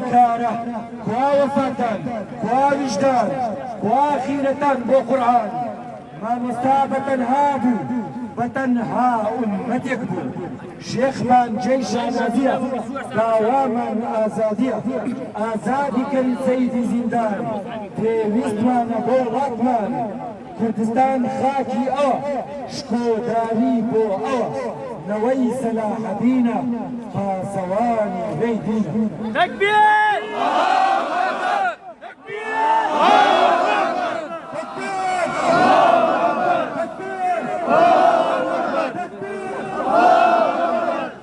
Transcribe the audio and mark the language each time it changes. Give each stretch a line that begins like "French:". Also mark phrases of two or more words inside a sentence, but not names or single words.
Central Kurdish: کارە کوا وەفاتان کوا ویژدان کوا خیرەتان بۆ قورئان مامۆستا بەتەنها بوو بەتەنها ئوممەتێک بوو شێخمان جێی شانازیە داوامان ئازادیە ئازادی کەن سەیدی زیندان پێویستمانە بۆ وڵاتمان کوردستان خاکی ئەوە شکۆداری بۆ ئەوە نوي سلاح دينا فاسواني بيدينا
Arabic: تكبير! الله أكبر! تكبير! الله أكبر! تكبير! الله أكبر! تكبير! الله أكبر! تكبير! الله أكبر!